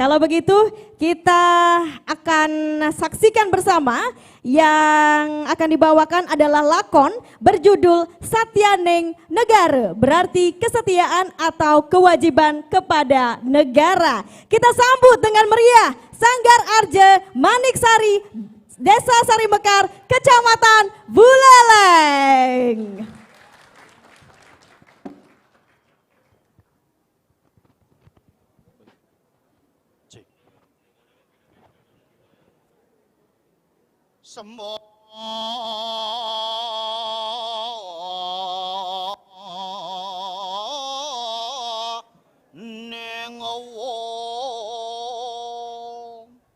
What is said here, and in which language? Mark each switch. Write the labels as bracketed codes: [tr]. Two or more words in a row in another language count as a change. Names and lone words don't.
[id] Kalau begitu kita akan saksikan bersama yang akan dibawakan adalah lakon berjudul Satyaneng Negara, berarti kesetiaan atau kewajiban kepada negara. Kita sambut dengan meriah Sanggar Arje Maniksari, Desa Sari Mekar, Kecamatan Buleleng. Semua neng wong